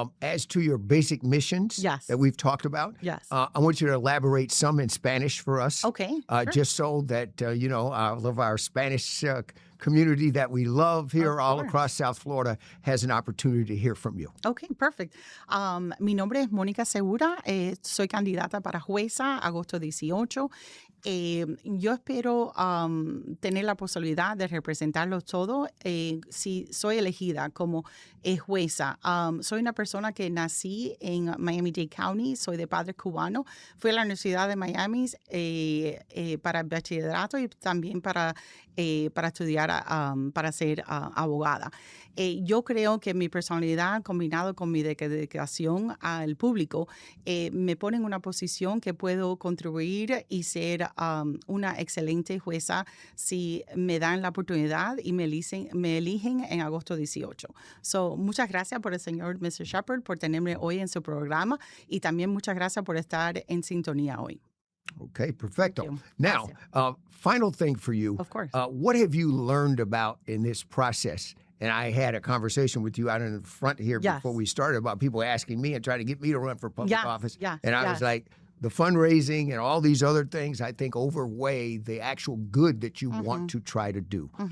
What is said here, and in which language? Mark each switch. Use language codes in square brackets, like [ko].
[en] As to your basic missions that we've talked about, I want you to elaborate some in Spanish for us. Okay. Sure. Just so that, all of our Spanish community that we love here Of all course. across South Florida has an opportunity to hear from you. Ok, perfect. [es] Mi nombre es Mónica Segura, soy candidata para jueza agosto 18. Yo espero tener la posibilidad de representarlos todos si soy elegida como jueza. Soy una persona que nací en Miami-Dade County, soy de padre cubano. Fui a la Universidad de Miami para bachillerato y también para estudiar, para ser abogada. Yo creo que mi personalidad combinado con mi dedicación al público me pone en una posición que puedo contribuir y ser una excelente jueza si me dan la oportunidad y me eligen en agosto 18. So, muchas gracias por el señor Mr. Shepard por tenerme hoy en su programa y también muchas gracias por estar en sintonía hoy. Okay, perfecto. [en] Thank you. Now, final thing for you. Of course. What have you learned about in this process? And I had a conversation with you out in the front here Yes. before we started about people asking me and trying to get me to run for public Yes, office. yes, And I was like, the fundraising and all these other things, I think, overweigh the actual good that you want to try to do.